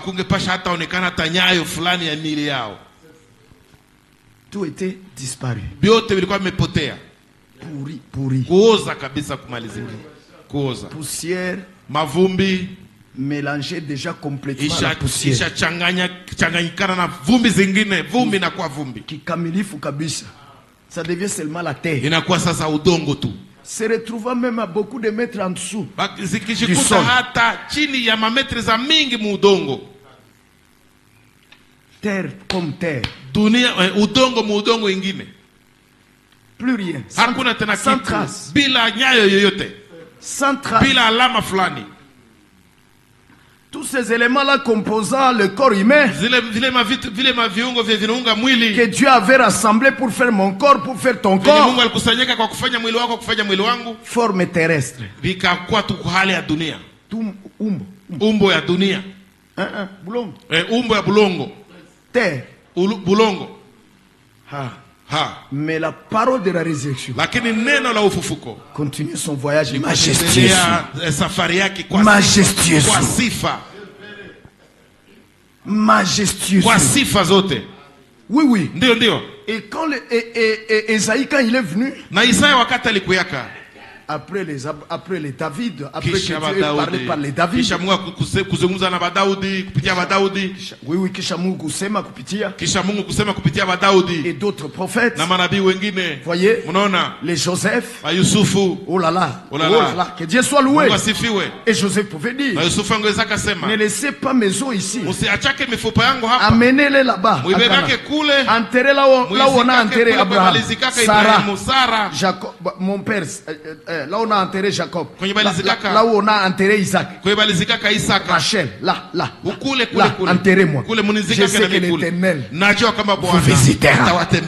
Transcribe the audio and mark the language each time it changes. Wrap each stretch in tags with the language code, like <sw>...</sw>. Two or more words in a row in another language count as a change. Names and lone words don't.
<fr>Tout était disparu. Pourri. Poussière. Mélangée déjà complètement à la poussière.</fr> <sw>Kikamilifu kabisa.</sw> <fr>Ça devient seulement la terre. Se retrouvant même à beaucoup de mètres en dessous du sol. Terre comme terre. Plus rien. Sans trace. Sans trace. Tous ces éléments-là composant le corps humain que Dieu avait rassemblé pour faire mon corps, pour faire ton corps, forme terrestre.</fr> <sw>Umbo ya dunia. Bulongo.</sw> <fr>Terre.</fr> <sw>Bulongo.</sw> <fr>Mais la parole de la résurrection continue son voyage majestueusement. Majestueusement. Oui, oui.</fr> <sw>Ndio, ndio.</sw> <fr>Et quand Esaïe, quand il est venu,</fr> <sw>na Isaya wakati alikuyaka</sw> <fr>après les David, après que Dieu ait parlé par les David.</fr> <sw>Kisha Mungu kuzungumza na Daudi kupitia Daudi.</sw> <fr>Oui, oui,</fr> <sw>kisha Mungu kusema kupitia. Kisha Mungu kusema kupitia Daudi.</sw> <fr>Et d'autres prophètes.</fr> <sw>Na manabii wengine.</sw> <fr>Voyez?</fr> <sw>Mnaona?</sw> <fr>Les Joseph.</fr> <sw>Yusufu.</sw> <fr>Oh là là. Oh là là. Oh là. Que Dieu soit loué.</fr> <sw>Mungu asifiwe.</sw> <fr>Et Joseph pouvait dire.</fr> <sw>Na Yusufu angeweza kusema.</sw> <fr>Ne laissez pas mes os ici.</fr> <sw>Usiachake mifupa yangu hapa.</sw> <fr>Amenez-les là-bas.</fr> <sw>Muibebake kule.</sw> <fr>Enterrez là où on a enterré Abraham. Sarah. Jacob, mon père. Là où on a enterré Jacob. Là où on a enterré Isaac. Rachel, là. Là, enterrez-moi. Je sais que l'Éternel vous visitera.</fr>